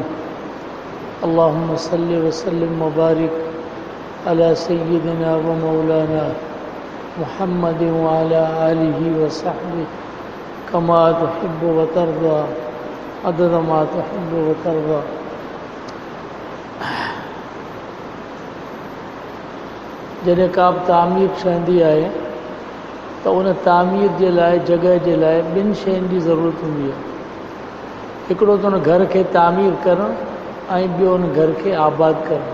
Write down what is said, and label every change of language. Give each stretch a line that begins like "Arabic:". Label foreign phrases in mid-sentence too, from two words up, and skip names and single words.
Arabic: اللهم صل وسلم وبارك على سيدنا ومولانا محمد وعلى آله وصحبه كما تحب وترضى عدد ما تحب وترضى.
Sindhi: जॾहिं का बि तामीर ठहंदी आहे त उन तामीर जे लाइ जॻह जे लाइ ॿिनि शयुनि जी ज़रूरत हूंदी आहे। हिकिड़ो त उन घर खे तामीर करणु ऐं ॿियो उन घर खे आबाद करणु।